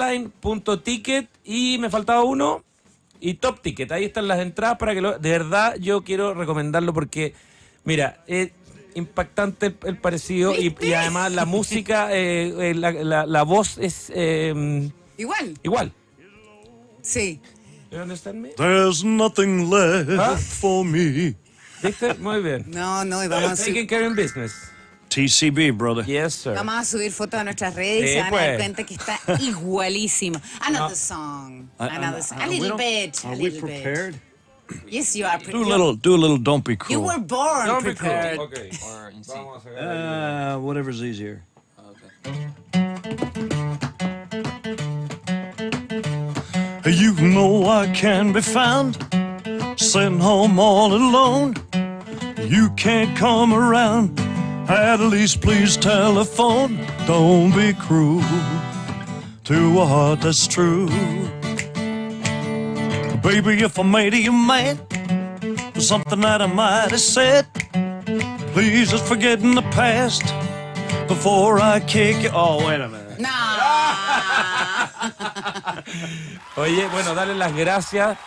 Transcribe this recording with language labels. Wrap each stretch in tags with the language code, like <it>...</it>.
<es>Passline.ticket y me faltaba uno y Top Ticket. Ahí están las entradas para que de verdad yo quiero recomendarlo porque, mira, es impactante el parecido y además la música, la voz es Igual. ¿Sí? Sí.</es> <en>You understand me? There's nothing left for me.</en> <es>¿Viste? Muy bien. No, y vamos a</es> <en>Taking care in business. TCB, brother. Yes, sir.</en> <es>Vamos a subir fotos a nuestras redes y Sí, se van a dar pues. cuenta que está igualísimo.</es> <en>Another song. Another song. A little bit. Are we prepared? Yes, you are Do prepared. a little. Don't be You cruel. were born Don't be prepared. cruel. Okay. Or in C.</en> <es>Vamos a sacar</es> <en>Whatever's easier. You know I can be found sitting home all alone. You can't come around, at least please telephone. Don't be cruel to a heart that's true. Baby, if I made you mad for something that I might have said, please just forget in the past before I kick you. Oh, wait a minute. No.</en> <es>Oye, bueno, darle las gracias.</es>